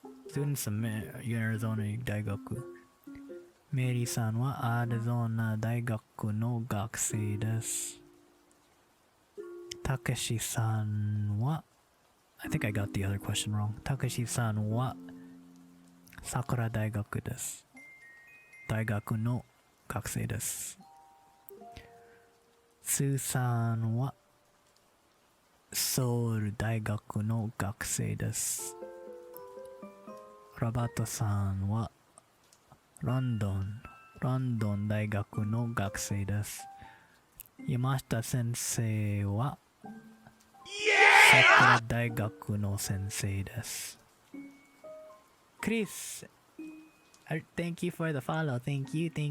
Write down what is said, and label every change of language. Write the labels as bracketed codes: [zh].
[en] Students of Arizona 大学。 [ja] メリーさんはアリゾナ大学の学生です。たけしさんは [en] I think I got the other question wrong. [ja] たけしさんは桜大学です。大学の学生です。スーさんはソウル大学の学生です。ラバトさんはロンドン大学の学生です。山下先生は桜大学の先生です。 [en] Chris, thank you for the follow. Thank you.